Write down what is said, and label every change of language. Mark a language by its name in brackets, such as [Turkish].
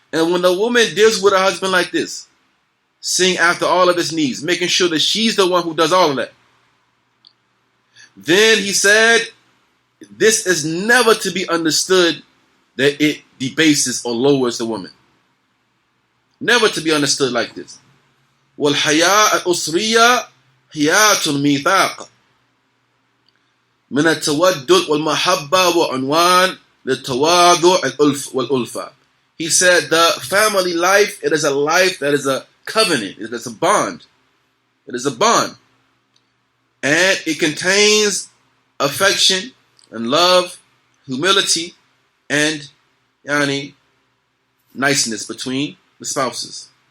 [English] And when the woman deals with her husband like this, seeing after all of his needs, making sure that she's the one who does all of that, then he said, this is never to be understood that it debases or lowers the woman. Never to be understood like this. [Arabic] وَالْحَيَاءَ الْأُسْرِيَّةِ حِيَاةٌ مِيثَاقٌ من التودد والمحبة وعنوان للتواضع والألفة. [English] He said the family life, it is a life that is a covenant, it is a bond. It is a bond. And it contains affection and love, humility, and niceness between the spouses.